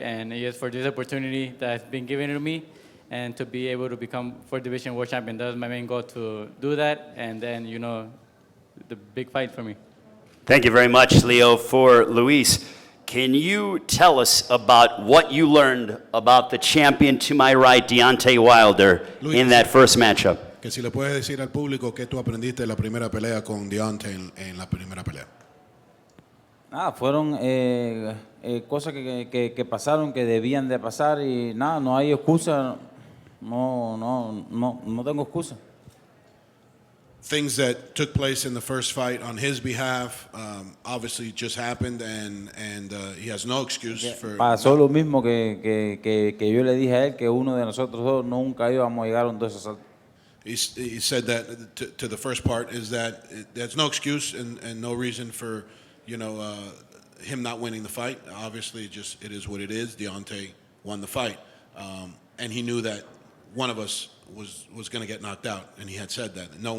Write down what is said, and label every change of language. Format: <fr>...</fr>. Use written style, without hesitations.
<en>And just for this opportunity that's been given to me and to be able to become 4th division world champion. That was my main goal, to do that. And then, the big fight for me. Thank you very much, Leo. For Luis, can you tell us about what you learned about the champion to my right, Deontay Wilder, Luis, in that first matchup?</en> <es>Que si le puedes decir al público qué tú aprendiste de la primera pelea con Deontay en la primera pelea. Fueron cosas que pasaron, que debían de pasar, y nada, no hay excusa, no tengo excusa.</es> <en>Things that took place in the first fight on his behalf obviously just happened, and he has no excuse for.</en> <es>Pasó lo mismo que yo le dije a él, que uno de nosotros dos nunca íbamos a llegar a un 2 asaltos.</es> <en>He said that to the first part is that there's no excuse and no reason for him not winning the fight. Obviously, it is what it is. Deontay won the fight, and he knew that one of us was going to get knocked out, and he had said that.</en>